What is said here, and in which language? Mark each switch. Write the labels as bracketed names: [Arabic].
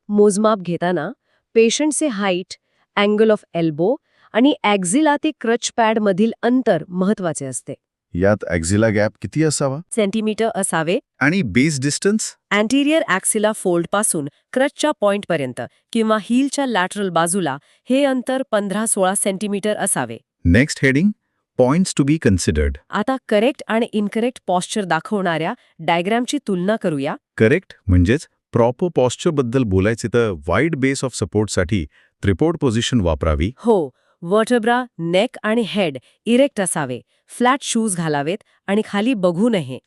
[Marathi] मोजमाप घेताना पेशंटचे height, angle of elbow आणि ॲक्झिला ते क्रच पॅड मधील अंतर महत्वाचे असते. यात ॲक्झिला गॅप किती असावा? सेंटीमीटर असावे. आणि बेस डिस्टन्स? अँटिरियर ॲक्सिला फोल्डपासून क्रचच्या पॉइंटपर्यंत किंवा हीलच्या लॅटरल बाजूला हे अंतर 15-16 सेंटीमीटर असावे. [English] Next heading points to be considered. [Marathi] आता करेक्ट आणि इनकरेक्ट पॉस्चर दाखवणाऱ्या डायग्रामची तुलना करूया. करेक्ट म्हणजेच प्रॉपर पॉस्चरबद्दल बोलायचे तर वाईड बेस ऑफ सपोर्टसाठी ट्रिपोड पोझिशन वापरावी. हो, वर्टेब्रा, नेक आणि हेड इरेक्ट असावे. फ्लॅट शूज घालावेत आणि खाली बघू नये.